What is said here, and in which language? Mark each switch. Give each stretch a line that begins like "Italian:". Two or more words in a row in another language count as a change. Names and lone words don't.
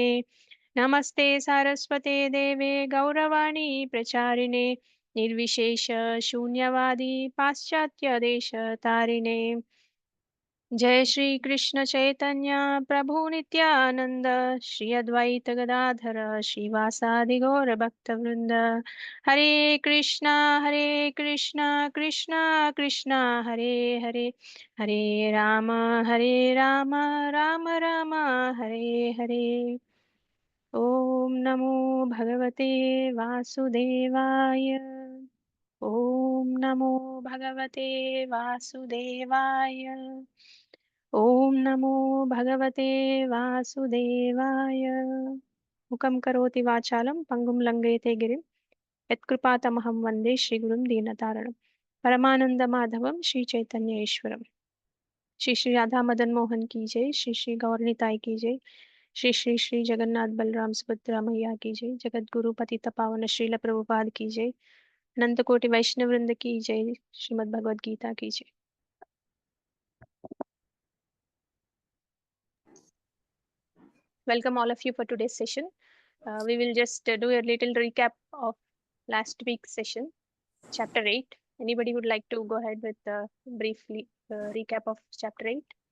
Sanskrit: नमस्ते सारस्वते देवे गौरवाणी प्रचारिणे निर्विशेष शून्यवादी पाश्चात्यदेशतारिणे। जय श्री कृष्ण चैतन्य प्रभु नित्यानंद श्री अद्वैत गदाधर श्रीवासादि गौर भक्तवृंद। हरे कृष्णा कृष्णा कृष्णा हरे हरे, हरे राम राम राम हरे हरे। ओम नमो भगवते वासुदेवाय। ओम नमो भगवते वासुदेवाय। ओम नमो भगवते वासुदेवाय। मुखं करोति वाचालं पंगुं लंघयते गिरिं यत्कृपातमहं वन्दे श्रीगुरुं दीनतारणं। परमानंदमाधवं श्री चैतन्य ईश्वरम्।
Hindi: श्री श्री राधा मदन मोहन की जय। श्री श्री गौरनिताय की जय। श्री श्री श्री जगन्नाथ बलराम सुभद्रा मैया की जय। जगत गुरु पतित पावन श्रील प्रभुपाद की जय। अनंत कोटि वैष्णव वृंद की जय। श्रीमद् भगवद गीता की जय।
English: Welcome all of you for today's session. We will just do a little recap of last week's session, chapter 8. Anybody would like to go ahead with a briefly recap of chapter 8?